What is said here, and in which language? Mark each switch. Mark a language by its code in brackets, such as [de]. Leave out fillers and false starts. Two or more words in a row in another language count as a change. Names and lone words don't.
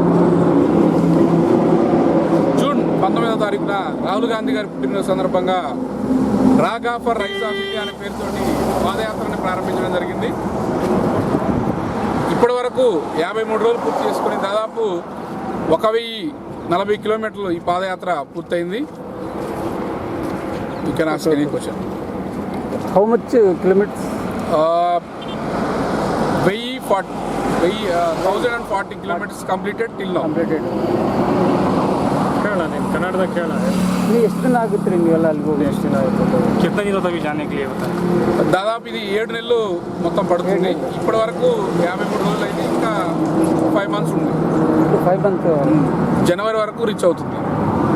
[te] జూన్ 19వ తారీఖున రాహుల్ గాంధీ గారి పుట్టినరోజు సందర్భంగా రాగా ఫర్ రైస్ ఆఫ్ ఇండియా అనే పేరుతోటి పాదయాత్రని ప్రారంభించడం జరిగింది. ఇప్పటి వరకు 53 రోజులు పూర్తి చేసుకుని దాదాపు 1040 కిలోమీటర్లు ఈ పాదయాత్ర పూర్తయింది. [en] You can ask any question. How much kilometers? 1040 kilometers completed till now. Completed. [hi] केरला नहीं, कर्नाटक केरला है। नहीं, [kn] ಎಷ್ಟು ದಿನ ಆಗುತ್ತೆ ನೀವೆಲ್ಲ ಅಲ್ಲಿಗೆ ಹೋಗಿ? ಎಷ್ಟು ದಿನ ಆಗುತ್ತೆ? [hi] कितना दिन होता है जाने के लिए बताएं? [te] దాదాపు ఇది 7 నెలలు మొత్తం పడుతుంది. ఇప్పటి వరకు 53 రోజులు అయితే ఇంకా 5 months ఉంది. [en] 5 months. [te] జనవరి వరకు రీచ్ అవుతుంది.